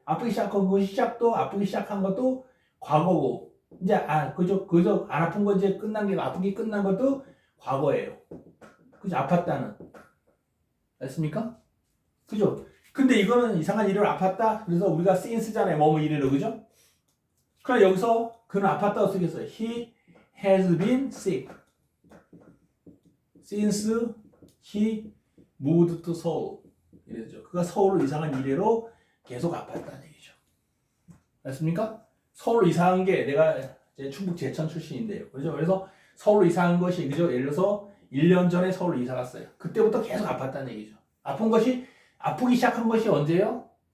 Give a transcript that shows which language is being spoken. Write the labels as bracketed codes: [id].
[ko] 아프기 시작한 것이 아프기 시작한 것도 과거고 이제 그죠? 안 아픈 거 이제 끝난 게 아프기 끝난 것도 과거예요. 그죠? 아팠다는. 알습니까? 그죠? 근데 이거는 이상한 일을 아팠다. 그래서 우리가 since잖아요. 뭐뭐 이래로 그죠? 그럼 여기서 그는 아팠다고 쓰겠어요. [en] He has been sick since he moved to Seoul. [ko] 이래죠. 그가 서울로 이사한 이래로 계속 아팠다는 얘기죠. 알습니까? 서울로 이사한 게 내가 이제 충북 제천 출신인데요. 그죠? 그래서 서울로 이사한 것이 그죠? 예를 들어서 1년 전에 서울로 이사 갔어요. 그때부터 계속 아팠다는 얘기죠. 아프기 시작한 것이 언제예요?